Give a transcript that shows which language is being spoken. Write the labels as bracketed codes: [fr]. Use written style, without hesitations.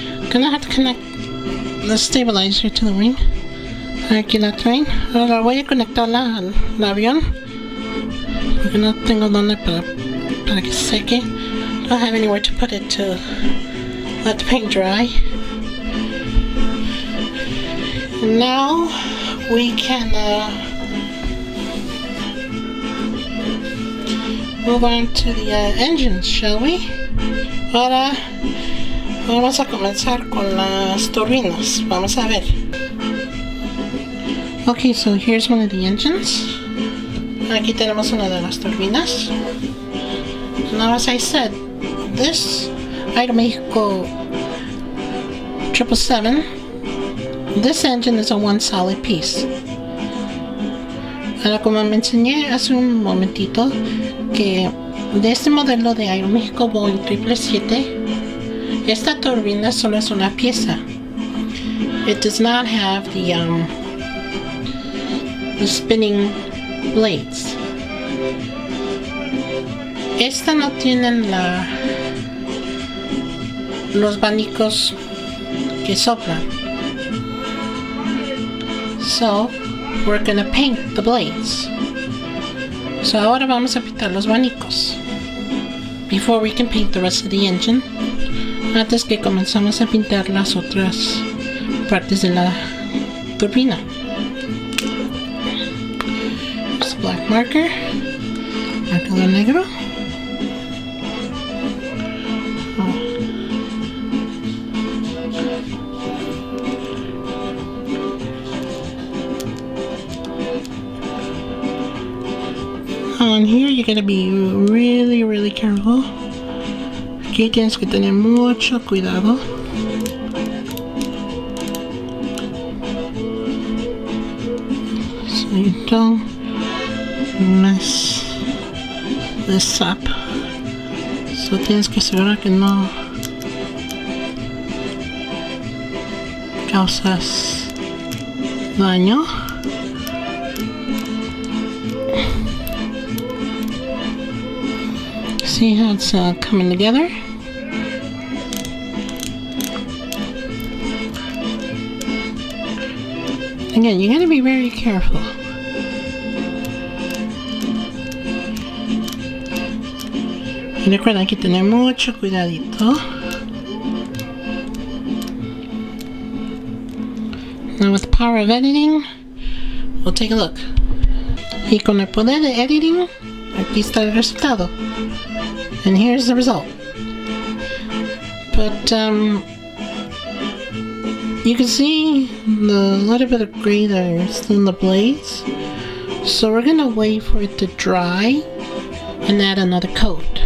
[en] gonna have to connect the stabilizer to the wing. [es] Aquí la traen. Ahora voy a conectarla al avión porque no tengo donde para que se seque. [en] Don't have anywhere to put it to let the paint dry. Now we can move on to the engines, shall we? [es] Ahora vamos a comenzar con las turbinas. Vamos a ver. [en] Okay, so here's one of the engines. [es] Aquí tenemos una de las turbinas. [en] Now, as I said, this Aeromexico 777, this engine is a one solid piece. [es] Ahora, como me enseñé hace un momentito, que de este modelo de Aeromexico Boeing 777, esta turbina solo es una pieza. [en] It does not have the spinning blades. [es] Esta no tienen los abanicos que soplan. [en] So we're gonna paint the blades. So [es] ahora vamos a pintar los abanicos [en] before we can paint the rest of the engine. [es] Antes que comenzamos a pintar las otras partes de la turbina. [en] Here's the black marker, [es] marcador negro. [en] On here you gotta be really careful. [es] Aquí tienes que tener mucho cuidado. [en] So you don't mess this up. [es] So tienes que asegurar que no causas daño. [en] See how it's coming together? Again, you gotta be very careful. [es] Y recuerda, hay que tener mucho cuidadito. [en] Now with the power of editing, we'll take a look. [es] Y con el poder de editing, aquí está el resultado. [en] And here's the result. But you can see the little bit of gray that's in the blades. So we're gonna wait for it to dry and add another coat.